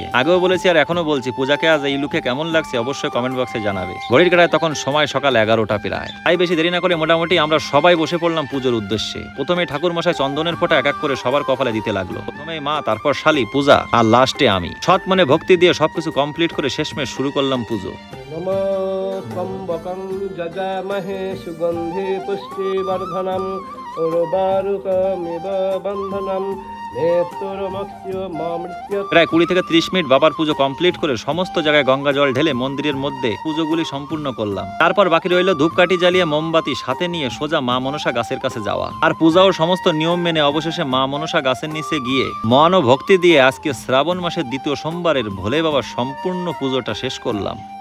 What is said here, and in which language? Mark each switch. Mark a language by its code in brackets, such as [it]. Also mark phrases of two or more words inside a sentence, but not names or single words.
[bn] আগেও বলেছি আর এখনো বলছি, পূজাকে আজ এই লুকে কেমন লাগছে অবশ্যই কমেন্ট বক্সে জানাবে। ঘড়ির কাটায় তখন সময় সকাল 11টা প্রায়। তাই বেশি দেরি না করে মোটামুটি আমরা সবাই বসে পড়লাম পুজোর উদ্দেশ্যে। প্রথমে ঠাকুর মশাই চন্দনের ফোঁটা এক এক করে সবার কপালে দিতে লাগলো। প্রথমে মা, তারপর শালি, পূজা, আর লাস্টে আমি। সৎ মনে ভক্তি দিয়ে সবকিছু কমপ্লিট করে শেষমেশ শুরু করলাম পুজো। [sa] त्र्यम्बकं जजामहे सुगन्धे पुष्टिवर्धनम् उर्वारुकमिव बन्धनम्। [bn] প্রায় 20 থেকে 30 মিনিট বাবার পুজো কমপ্লিট করে সমস্ত জায়গায় গঙ্গা জল ঢেলে মন্দিরের মধ্যে পুজোগুলি সম্পূর্ণ করলাম। তারপর বাকি রইল ধূপকাঠি জ্বালিয়ে মোমবাতি সাথে নিয়ে সোজা মা মনসা গাছের কাছে যাওয়া। আর পূজাও সমস্ত নিয়ম মেনে অবশেষে মা মনসা গাছের নিচে গিয়ে মন ও ভক্তি দিয়ে আজকে শ্রাবণ মাসের 2য় সোমবারের ভোলে বাবার সম্পূর্ণ পুজোটা শেষ করলাম।